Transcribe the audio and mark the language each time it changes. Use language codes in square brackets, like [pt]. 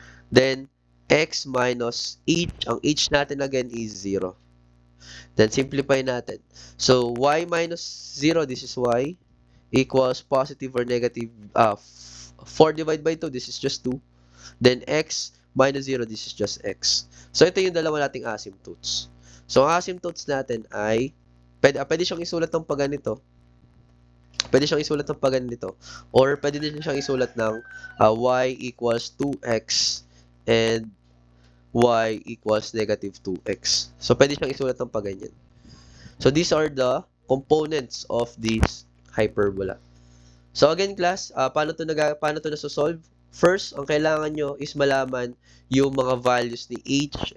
[en] Then, x minus h. [tl] Ang h natin, [en] again, is 0. [tl] Then, simplify natin. [en] So, y minus 0, this is y, equals positive or negative, 4 divided by 2, this is just 2. Then, x minus 0, this is just x. [tl] So, ito yung dalawa nating asymptotes. So, ang asymptotes natin ay, pwede siyang isulat ng pagganito. Pwede siyang isulat ng pagganito. Or, pwede din siyang isulat ng [en] y equals 2x and y equals negative 2x. [tl] So, pwede siyang isulat ng pagganyan. [en] So, these are the components of this hyperbola. [tl] So, again, class, paano to nasosolve? First, ang kailangan nyo is malaman yung mga values ni h.